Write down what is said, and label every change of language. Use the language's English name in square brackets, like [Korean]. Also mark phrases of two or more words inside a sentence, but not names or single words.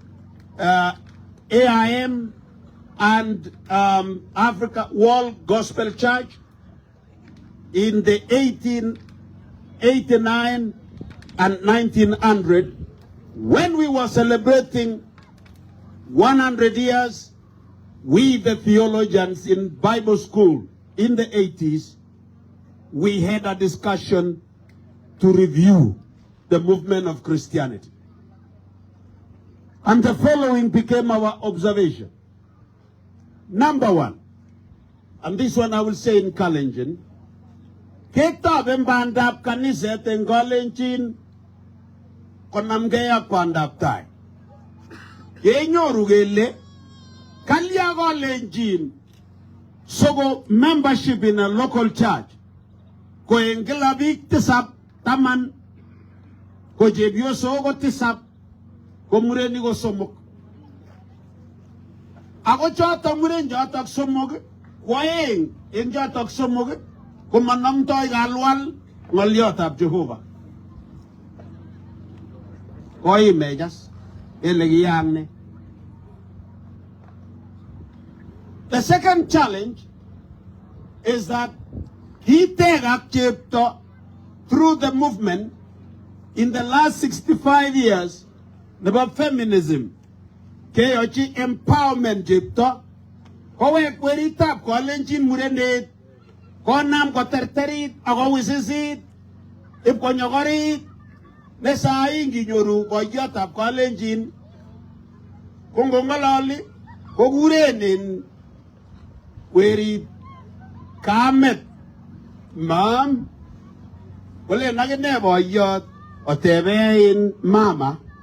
[English] AIM and Africa World Gospel Church in the 1889 and 1900, when we were celebrating 100 years, we the theologians in Bible school in the 80s, we had a discussion to review the movement of Christianity. And the following became our observation. Number one, and this one I will say in Kalenjin, [Kalenjin] Ketab embandap kaniset en Kalenjin konamgea kwandap tai. Yenyoru gele kalya Kalenjin sogo [English] membership in a local church [Kalenjin] ko engela bik tisap taman ko jebyo sogo tisap ko mureni go somok. Ako chota muren jotak somok waeng en jotak somok ko manam toy galwal ngolyotab Jehovah. Koi mejas elegiyang ne. [English] The second challenge is that he take chapter through the movement in the last 65 years about feminism. [Kalenjin] Keyochi [English] empowerment chapter. [Kalenjin] Kowe kweritap Kalenjin murende konam ko terterit ako wisisit ip konyokorit nesa ingi nyoru koyotab Kalenjin kongongololi kokurenin werit kamet mam wale nagene boyot otebein mama